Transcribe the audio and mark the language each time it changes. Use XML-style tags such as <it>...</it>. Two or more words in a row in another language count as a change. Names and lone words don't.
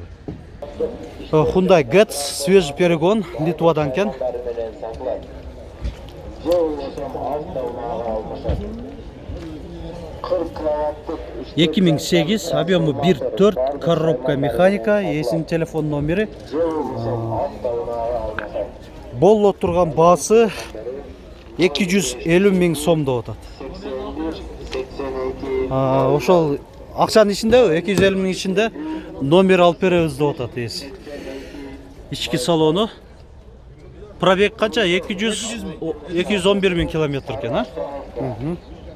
<ru>Hyundai Getz, свежий перегон, Литвадан кен.</ru> <ky>Баары менен сатылат. Же болбосо автоунаага алмашат. 40 киловаттык</ky> <ru>2008, объемы 1.4, коробка механика,</ru> <ky>есін телефон номері. же болбосо автоунаага алмашат. Болло тұрған басы 250.000 сом деп атат. 81, 82. Ошол акчанын ичинде 250.000 ичинде номер алып беребиз деп атат ээси. Ички салону. Пробег канча? 211.000 километр экен, а?</ky>